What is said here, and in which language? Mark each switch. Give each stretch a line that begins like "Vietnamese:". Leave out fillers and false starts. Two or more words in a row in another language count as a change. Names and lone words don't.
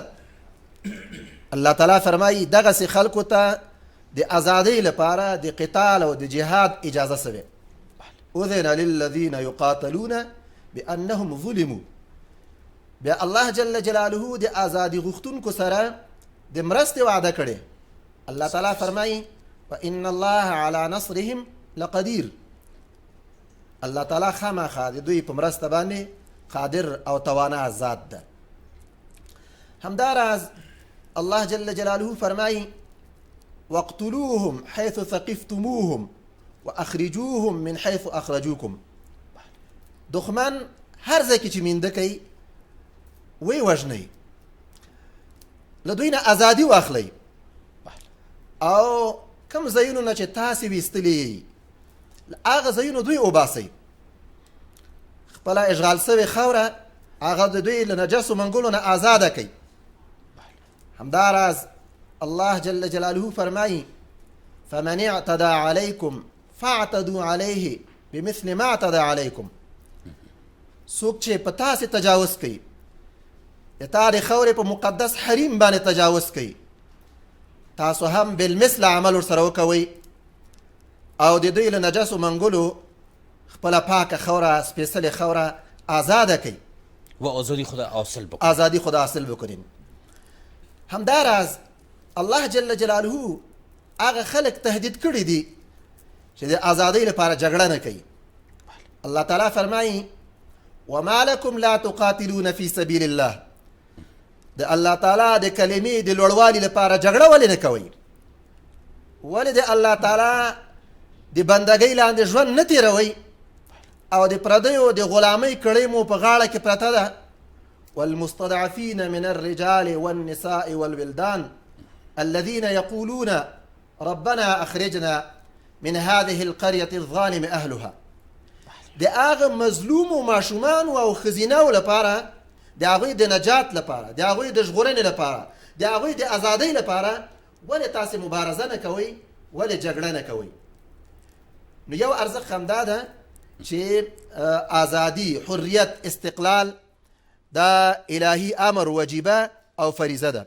Pashto: الله تعالی فرمایي دغسې خلکو ته د ازادۍ لپاره د قتال او د جهاد اجازه سوې.
Arabic: اذن للذین یقاتلون بانهم ظلموا.
Pashto: بیا الله جل جلاله د ازادي غوښتونکو سره د مرستې وعده کړې. الله تعالی فرمایي:
Arabic: وان الله على نصرهم لقدیر.
Pashto: الله تعالی خامخا د دوی په مرسته باندې قادر او توانا ذات ده. همداراز الله جل جلاله فرمایي:
Arabic: واقتلوهم حيث ثقفتموهم واخرجوهم من حيث اخرجوكم.
Pashto: دښمن هر ځای کې چې مینده کوي وی وژنئ، له دوی نه ازادي واخلئ او کوم ځایونو نه چې تاسې ویستلي یئ له هغه ځایونو دوی وباسئ. خپله اشغال سوې خاوره هغه د دوی له نجسو منګلو نه آزاده کوي. همداراز الله جل جلاله فرمایي
Arabic: فمن اعتدى عليكم فاعتدوا عليه بمثل ما اعتدى عليكم.
Pashto: څوک چې په تاسې تجاوز کوي، د تا د خاورې په مقدس حریم باندې تجاوز کوي، تاسو هم بالمثل عمل ورسره وکوئ او د دوی له نجسو منګلو خپله پاکه خوره سپېڅلې خوره آزاده کوي
Persian: و آزادی خود حاصل بکنید. آزادی خود حاصل بکنین.
Pashto: همداراز الله جل جلاله هغه خلق تهدید کړي دي چې د آزادۍ لپاره جګړه نه کوي. الله تعالی فرمایي
Arabic: وما لكم لا تقاتلون في سبيل الله.
Pashto: د الله تعالی د کلمې د لوړوالي لپاره جګړه ولې نه کوي؟ ولې د الله تعالی د بندګۍ لاندې ژوند نه تیروي او د پردیو د غلامۍ کړۍ مو په غاړه کې پرته ده؟
Arabic: والمستضعفين من الرجال والنساء والولدان الذين يقولون ربنا أخرجنا من هذه القرية الظالم أهلها.
Pashto: د هغه مظلومو ماشومانو او ښځینهو لپاره، د هغوی د نجات لپاره، د هغوی د ژغورنې لپاره، د هغوی د ازادۍ لپاره ولې تاسې مبارزه نه کوئ؟ ولې جګړه نه کوئ؟ نو یو ارزښت همدا ده چې ازادي، حریت، استقلال دا الهي امر وجیبه او فریضه ده.